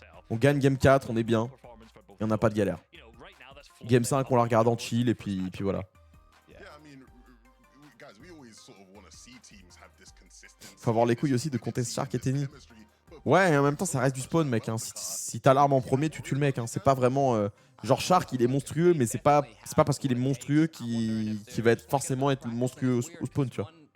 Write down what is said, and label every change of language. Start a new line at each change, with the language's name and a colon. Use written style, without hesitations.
French: On gagne game 4, on est bien. Et on n'a pas de galère. Game 5, on la regarde en chill et puis voilà.
English: Yeah, I mean, guys, we always sort of want to see teams have this consistency.
French: Faut avoir les couilles aussi de contest Shark et Tenny. Ouais, et en même temps, ça reste du spawn, mec. Hein. Si t'as l'arme en premier, tu tues le mec. Hein. C'est pas vraiment. Genre, Shark, il est monstrueux, mais c'est pas parce qu'il est monstrueux qu'il va être forcément être monstrueux au spawn, tu vois.